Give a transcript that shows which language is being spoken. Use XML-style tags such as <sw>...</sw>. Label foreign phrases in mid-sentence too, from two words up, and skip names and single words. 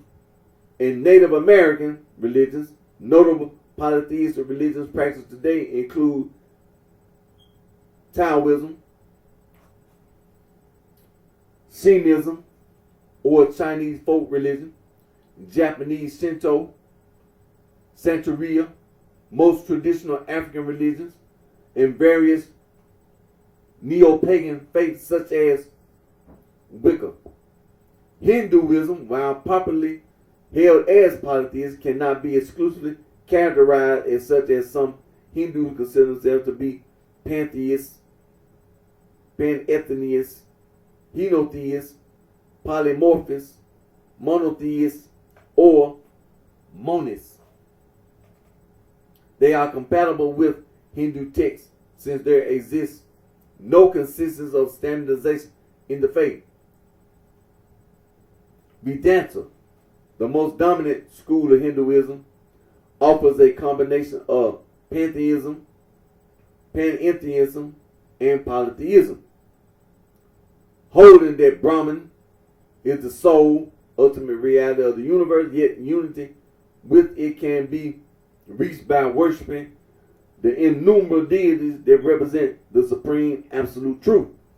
<en>In Native American religions, notable polytheistic religions practiced today include Taoism, Shintoism, or Chinese folk religion, Japanese Shinto, Santeria, most traditional African religions, and various neo-pagan faiths such as Wicca. Hinduism, while popularly held as polytheist, cannot be exclusively characterized as such, as some Hindus consider themselves to be pantheists, panetheists, henotheists, polymorphists, monotheists, or monists. They are compatible with Hindu texts since there exists no consistency of standardization in the faith. Vedanta, the most dominant school of Hinduism, offers a combination of pantheism, panentheism, and polytheism, holding that Brahman is the sole ultimate reality of the universe, yet unity with it can be reached by worshiping the innumerable deities that represent the supreme absolute truth.</en>